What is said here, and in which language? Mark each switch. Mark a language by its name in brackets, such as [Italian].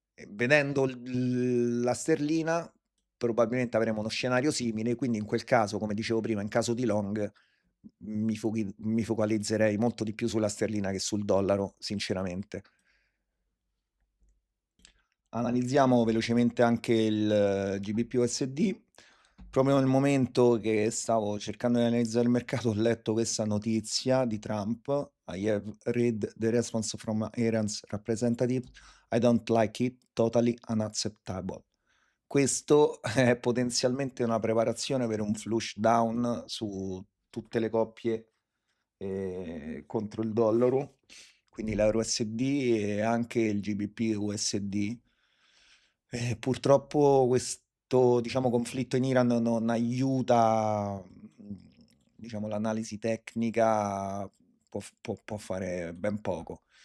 [Italian] Vedendo la sterlina, probabilmente avremo uno scenario simile, quindi in quel caso, come dicevo prima, in caso di long, mi focalizzerei molto di più sulla sterlina che sul dollaro, sinceramente. Analizziamo velocemente anche il GBP/USD. Proprio nel momento che stavo cercando di analizzare il mercato, ho letto questa notizia di Trump. [English] I have read the response from Iran's representative. I don't like it, totally unacceptable. [Italian] Questo è potenzialmente una preparazione per un flush down su tutte le coppie contro il dollaro, quindi l'euro USD e anche il GBP USD. Purtroppo questo, diciamo, conflitto in Iran non aiuta, diciamo, l'analisi tecnica può fare ben poco.